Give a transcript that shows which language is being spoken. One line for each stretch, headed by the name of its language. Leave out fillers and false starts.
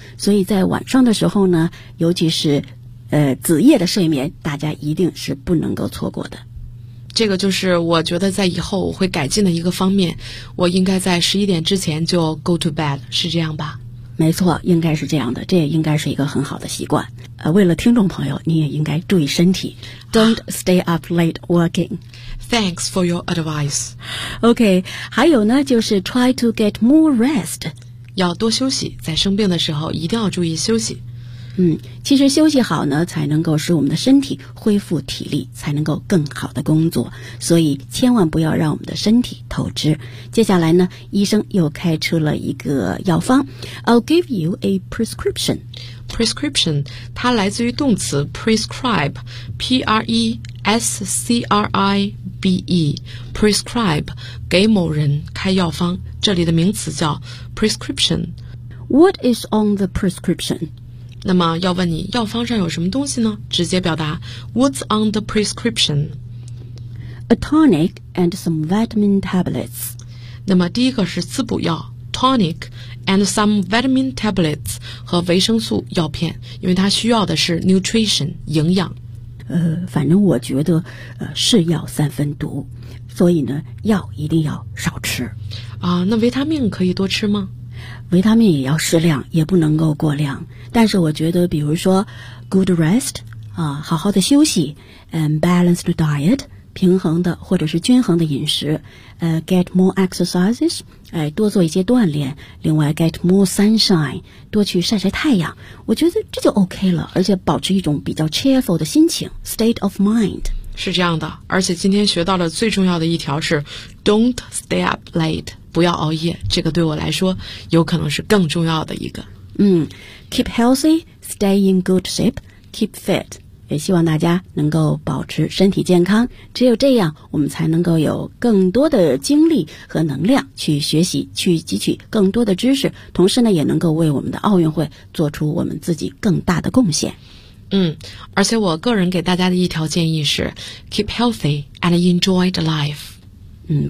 Chinese: 所以在晚上的时候呢，尤其是子夜的睡眠，大家一定是不能够错过的。这个就是我觉得在以后我会改进的一个方面，我应该在11点之前就
English: go to bed,
Chinese: 是这样吧？没错，应该是这样的，这也应该是一个很好的习惯。为了听众朋友，你也应该注意身体。
English: Don't stay up late working. Thanks for your advice. OK,
Chinese: 还有呢，就是
English: try to get more rest.
Chinese: 要多休息，在生病的时候一定要注意休息。其实休息好呢，才能够使我们的身体恢复体力，才能够更好的工作，所以千万不要让我们的身体透支。接下来呢，医生又开出了一个药方。
English: I'll give you a prescription. Prescription 它来自于动词 prescribe, P-R-E-S-C-R-I-B-E, prescribe
Chinese: 给某人开药方，这里的名词叫
English: prescription. What is on the prescription?
Chinese: 那么要问你药方上有什么东西呢，直接表达
English: What's on the prescription? A tonic and some vitamin tablets.
Chinese: 那么第一个是滋补药
English: Tonic and some vitamin tablets
Chinese: 和维生素药片，因为它需要的是 nutrition 营养。反正我觉得是药三分毒，所以呢药一定要少吃啊。那维他命可以多吃吗？维他命也要适量，也不能够过量。但是我觉得比如说
English: good rest,
Chinese: 好好的休息
English: and balanced diet,
Chinese: 平衡的或者是均衡的饮食
English: get more exercises,
Chinese: 多做一些锻炼，另外
English: get more sunshine,
Chinese: 多去晒晒太阳，我觉得这就 OK 了，而且保持一种比较 cheerful 的心情
English: state of mind。
Chinese: 是这样的，而且今天学到的最重要的一条是
English: don't stay up late,
Chinese: 不要熬夜，这个对我来说有可能是更重要的一个。
English: Keep healthy, stay in good shape, keep fit.
Chinese: 也希望大家能够保持身体健康，只有这样我们才能够有更多的精力和能量去学习，去汲取更多的知识，同时呢也能够为我们的奥运会做出我们自己更大的贡献。而且我个人给大家的一条建议是
English: keep healthy and enjoy the life。